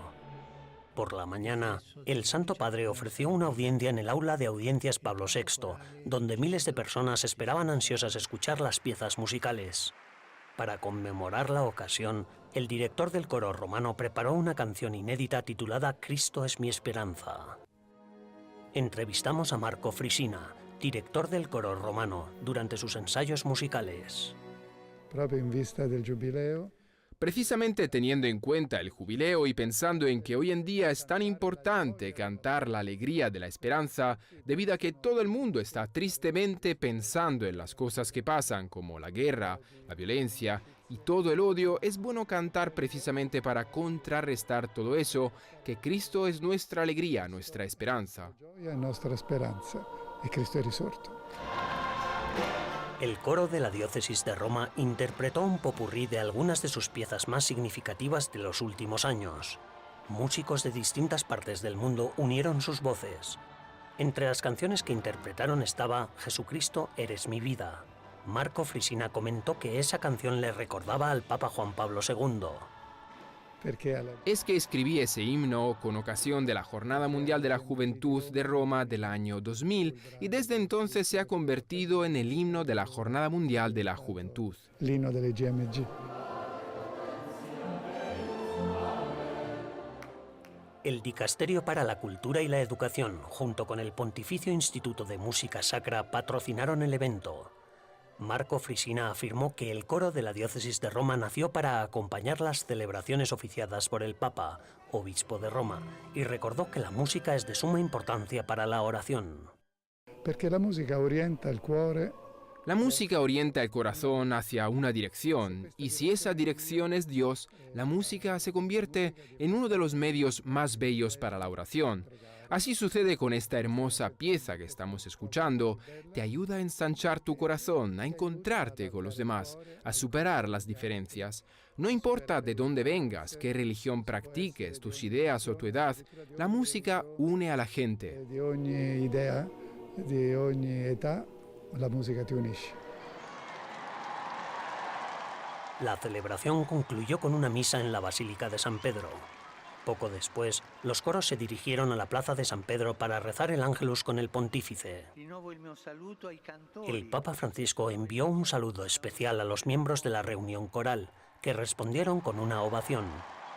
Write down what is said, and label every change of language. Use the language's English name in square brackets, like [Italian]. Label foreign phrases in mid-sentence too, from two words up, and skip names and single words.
[Spanish] Por la mañana, el Santo Padre ofreció una audiencia en el aula de audiencias Pablo VI, donde miles de personas esperaban ansiosas escuchar las piezas musicales. Para conmemorar la ocasión, el director del coro romano preparó una canción inédita titulada Cristo es mi esperanza. Entrevistamos a Marco Frisina, director del coro romano, durante sus ensayos musicales. [Italian] Proprio in vista del giubileo. [Spanish] Precisamente teniendo en cuenta el jubileo y pensando en que hoy en día es tan importante cantar la alegría de la esperanza, debido a que todo el mundo está tristemente pensando en las cosas que pasan, como la guerra, la violencia y todo el odio, es bueno cantar precisamente para contrarrestar todo eso, que Cristo es nuestra alegría, nuestra esperanza. [Italian] Gioia è nostra speranza e Cristo è risorto. [Spanish] El coro de la diócesis de Roma interpretó un popurrí de algunas de sus piezas más significativas de los últimos años. Músicos de distintas partes del mundo unieron sus voces. Entre las canciones que interpretaron estaba Jesucristo, eres mi vida. Marco Frisina comentó que esa canción le recordaba al Papa Juan Pablo II. Es que escribí ese himno con ocasión de la Jornada Mundial de la Juventud de Roma del año 2000 y desde entonces se ha convertido en el himno de la Jornada Mundial de la Juventud. [Italian] L'inno delle GMG. [Spanish] El Dicasterio para la Cultura y la Educación, junto con el Pontificio Instituto de Música Sacra, patrocinaron el evento. Marco Frisina afirmó que el coro de la diócesis de Roma nació para acompañar las celebraciones oficiadas por el Papa, obispo de Roma, y recordó que la música es de suma importancia para la oración. [Italian] Perché la musica orienta il cuore. [Spanish] La música orienta el corazón hacia una dirección, y si esa dirección es Dios, la música se convierte en uno de los medios más bellos para la oración. Así sucede con esta hermosa pieza que estamos escuchando. Te ayuda a ensanchar tu corazón, a encontrarte con los demás, a superar las diferencias. No importa de dónde vengas, qué religión practiques, tus ideas o tu edad, la música une a la gente. [Italian] Di ogni idea, di ogni età, la musica ti unisce. [Spanish] La celebración concluyó con una misa en la Basílica de San Pedro. Poco después, los coros se dirigieron a la plaza de San Pedro para rezar el Ángelus con el pontífice. El Papa Francisco envió un saludo especial a los miembros de la reunión coral, que respondieron con una ovación.